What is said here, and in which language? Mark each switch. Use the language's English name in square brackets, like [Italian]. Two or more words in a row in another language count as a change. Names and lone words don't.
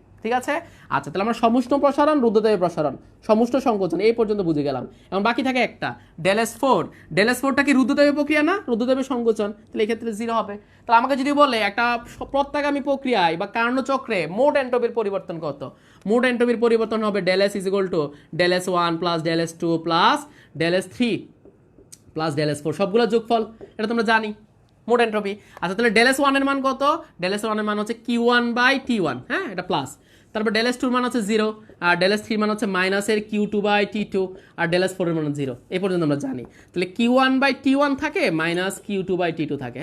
[Bangla] ঠিক আছে, আচ্ছা, তাহলে আমরা সমুষ্ণ প্রসারণ, রুদ্ধতাপীয় প্রসারণ, সমুষ্ণ সংকোচন এই পর্যন্ত বুঝে গেলাম। এখন বাকি থাকে একটা ΔS4। ΔS4টা কি রুদ্ধতাপীয় প্রক্রিয়া না? রুদ্ধতাপীয় সংকোচন, তাহলে এই ক্ষেত্রে 0 হবে। তাহলে আমাকে যদি বলে একটা প্রত্যাগামী প্রক্রিয়ায় বা কার্ণচক্রে মোট এন্ট্রপির পরিবর্তন কত? মোট এন্ট্রপির পরিবর্তন হবে ΔS = ΔS1 + ΔS2 + ΔS3 + ΔS4, সবগুলো যোগফল। এটা তোমরা জানি মোট এন্ট্রপি। আচ্ছা, তাহলে ΔS1 এর মান কত? ΔS1 এর মান হচ্ছে Q1/T1। হ্যাঁ, এটা প্লাস। তারপর ΔS2 এর মান হচ্ছে 0, আর ΔS3 এর মান হচ্ছে মাইনাসের Q2/T2, আর ΔS4 এর মান 0। এই পর্যন্ত আমরা জানি। তাহলে Q1/T1 থাকে, মাইনাস Q2/T2 থাকে।